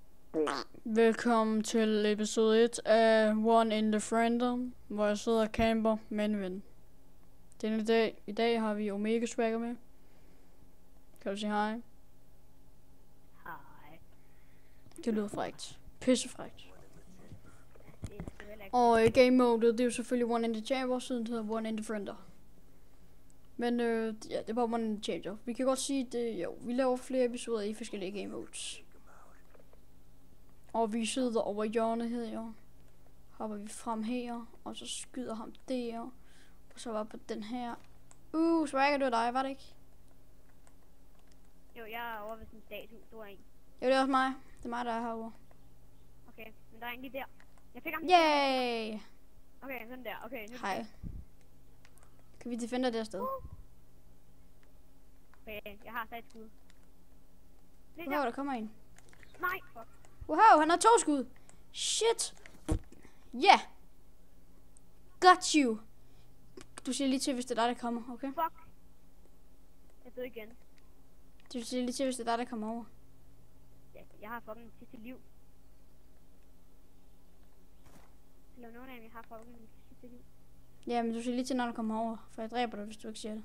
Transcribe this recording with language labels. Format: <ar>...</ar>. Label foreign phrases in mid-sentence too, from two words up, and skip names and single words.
<da>Velkommen til episode 1 af One in the Friendom, hvor jeg sidder og camper med en ven. I dag har vi Omega Swagger med. Kan du sige hej? Hej. Det lyder frækt. Pissefrækt. Og</da> <en>game mode,</en> <da>det er jo selvfølgelig One in the Chamber, siden det hedder One in the Friender. Men ja, det er bare One in the Chamber. Vi kan godt sige, det jo, vi laver flere episoder i forskellige</da> <en>game modes.</en> <da>Og vi sidder over hjørnet her. Hopper vi frem her, og så skyder ham der. Og så var på den her. Swagger, det var dig, var det ikke? Jo, jeg er over ved sådan en statue, stor en. Jo, det er også mig. Det er mig, der er herovre. Okay, men der er en lige der. Jeg fik ham. Yay! Okay, sådan der. Okay, nu. Hej. Kan vi defender det afsted? Okay, jeg har sat skud. Wow, der kommer en. Nej, fuck. Wow, han har 2 skud.</da> <en>Shit. Yeah. Got you.</en> <da>Du siger lige til, hvis det er dig, der kommer, okay? Fuck. Jeg døde igen. Du siger lige til, hvis det er dig, der kommer over. Ja, jeg har fucking sidste liv. Eller nogen af dem, jeg har fucking sidste liv. Ja, men du siger lige til, når du kommer over. For jeg dræber dig, hvis du ikke siger det.</da>